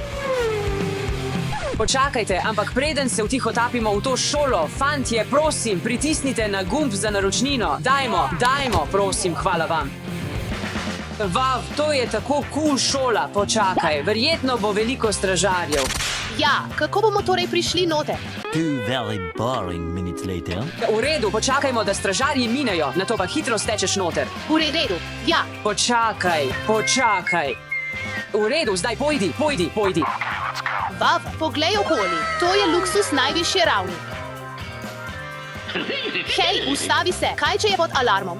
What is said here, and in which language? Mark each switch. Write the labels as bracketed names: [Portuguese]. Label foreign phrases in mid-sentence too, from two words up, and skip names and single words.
[Slovenian] Počakajte, ampak preden se vtihotapimo v to šolo, fantje, prosim, pritisnite na gumb za naročnino. Dajmo, prosim, hvala vam. Vav, to je tako cool šola, počakaj, verjetno bo veliko stražarjev. Ja, kako bomo torej prišli noter? [English] 2 very boring minutes later. [Slovenian] V redu, počakajmo, da stražarji minejo, nato pa hitro stečeš noter. V redu, ja. Počakaj. V redu, zdaj pojdi. Vav, poglej okoli, to je luksus najvišje ravni. Hej, ustavi se, kaj če je pod alarmom?